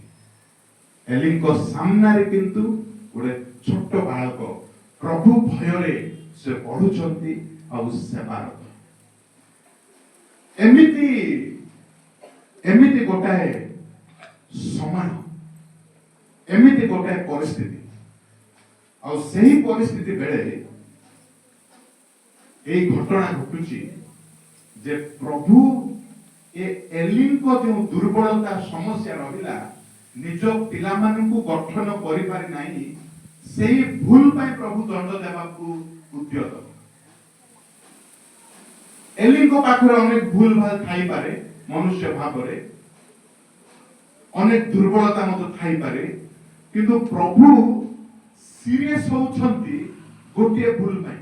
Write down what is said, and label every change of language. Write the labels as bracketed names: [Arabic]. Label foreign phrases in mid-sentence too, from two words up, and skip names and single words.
[Odia] ଏଲିଙ୍କ ସାମ୍ନାରେ କିନ୍ତୁ ଗୋଟେ ଛୋଟ ବାଳକ ପ୍ରଭୁ ଭୟରେ ସେ ପଢୁଛନ୍ତି ଆଉ ସେବାରତ। ଏମିତି ଗୋଟାଏ ସମୟ, ଏମିତି ଗୋଟାଏ ପରିସ୍ଥିତି, ଆଉ ସେହି ପରିସ୍ଥିତି ବେଳେ ଏଇ ଘଟଣା ଘଟୁଛି ଯେ ପ୍ରଭୁ ଏଲିଙ୍କ ଯେଉଁ ଦୁର୍ବଳତା ସମସ୍ୟା ରହିଲା, ନିଜ ପିଲାମାନଙ୍କୁ ଗଠନ କରିପାରି ନାହିଁ, ସେହି ଭୁଲ ପାଇଁ ପ୍ରଭୁ ଦଣ୍ଡ ଦେବାକୁ ଉଦ୍ୟତ। ଏଲିଙ୍କ ପାଖରେ ଅନେକ ଭୁଲ ଭାଲ ଥାଇପାରେ, ମନୁଷ୍ୟ ଭାବରେ ଅନେକ ଦୁର୍ବଳତା ମଧ୍ୟ ଥାଇପାରେ, କିନ୍ତୁ ପ୍ରଭୁ ସିରିୟସ୍ ହେଉଛନ୍ତି ଗୋଟିଏ ଭୁଲ ପାଇଁ।